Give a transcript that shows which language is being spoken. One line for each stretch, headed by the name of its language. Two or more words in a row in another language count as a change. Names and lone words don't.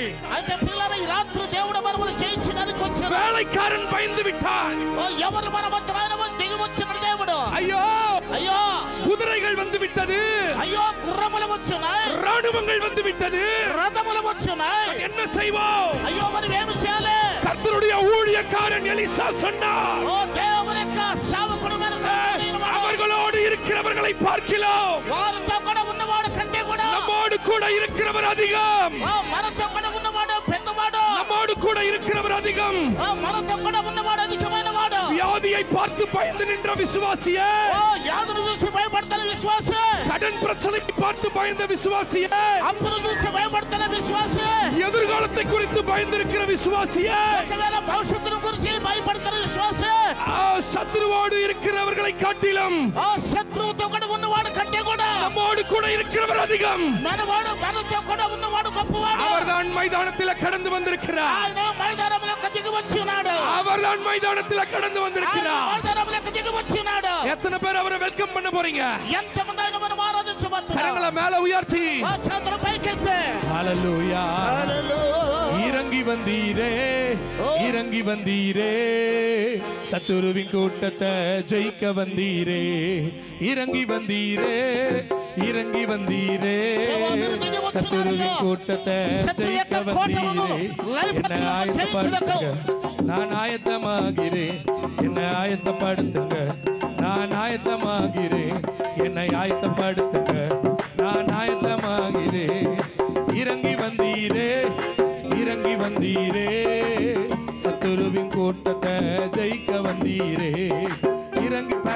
Telugu: అయితే పిల్లల ఈ రాత్రి దేవుడు మనల్ని జయించడానికి వచ్చాడు
Tamil: வேலைக்காரன் பயந்து விட்டான்
Telugu: ఓ ఎవరు మన మధ్యలో దిగి వచ్చిన దేవుడు
Tamil: ஐயோ
Telugu: అయ్యో
Tamil: குதிரைகள் வந்து விட்டது
Telugu: అయ్యో గుర్రములు వచ్చున్నాయి
Tamil: ராணுவங்கள் வந்து விட்டது
Telugu: రథములు వచ్చున్నాయి
Tamil: என்ன செய்வோம்
Telugu: అయ్యో మనం ఏమి చేయాలి
Tamil: கர்த்தருடைய ஊழியக்காரன் எலிசா சொன்னார்
Telugu: ఓ దేవుని యొక్క సేవకుడు
Tamil: அவர்களோடு இருக்கிறவர்களை பார்க்கிறோம்
Telugu: వారితో కూడా ఉన్నవాడు కంటే కూడా
Tamil: நம்மோடு கூட இருக்கிறவர் அதிகம்
Telugu: మనతో కూడా ఉన్నవాడు పెద్దవాడు
Tamil: நம்மோடு கூட இருக்கிறவர் அதிகம்
Telugu: మనతో కూడా ఉన్నవాడు అధికమైన వాడు
Tamil: வியாதியை பார்த்து பயந்து நின்ற விசுவாசியே
Telugu: యాదును చూసి భయపడుతున్న విశ్వాసే
Tamil: கடன் பிரச்சனை பார்த்து பயந்த விசுவாசியே
Telugu: అప్పును చూసి భయపడుతున్న విశ్వాసే
Tamil: எதிர்காலத்தை குறித்து பயந்திருக்கிற விசுவாசியே
Telugu: ఒకవేళ భవిష్యత్తును గురించి భయపడుతున్న విశ్వాసే
Tamil: சத்துருவோடு இருக்கிறவர்களை காட்டிலும்
Telugu: శత్రువుతో కూడా ఉన్నవాడు కంటే కూడా
Tamil: நம்மோடு கூட இருக்கிறவர் அதிகம்
Telugu: మనవాడు మనతో కూడా ఉన్నవాడు గొప్పవాడు
Tamil: அவர்தான் மைதானத்தில் கடந்து வந்திருக்கிறார்
Telugu: ఆయన మైదానంలోకి దిగి వచ్చి ఉన్నాడు
Tamil: அவர்தான் மைதானத்தில் கடந்து வந்திருக்கிறார்
Telugu: మైదానంలోకి దిగి వచ్చి ఉన్నాడు
Tamil: எத்தனை பேர் அவரை வெல்கம் பண்ண போறீங்க
Telugu: ఎంతమంది ఆయన మనం ఆరాధించబోతున్నాం
Tamil: கரங்களை மேல உயர்த்தி
Telugu: చేతులు పైకెత్తే
Tamil: ஹalleluya இறங்கி வந்தீரே இறங்கி வந்தீரே சத்துருவின் கூட்டத்தை ஜெயிக்க வந்தீரே இறங்கி வந்தீரே இறங்கி வந்தீரே சத்துருவின் கூட்டத்தை ஜெயிக்க வந்தீரே என்ன ஆயத்தப்படுத்துங்க நான் ஆயத்தமாகிறேன் என்ன ஆயத்தப்படுத்துங்க நான் ஆயத்தமாகிறேன் என்னை ஆயத்தப்படுத்துங்க நான் ஆயத்தமாகிறேன் இறங்கி வந்தீரே இறங்கி வந்தீரே சத்துருவின் கூட்டத்தை ஜெயிக்க வந்தீரே இறங்கி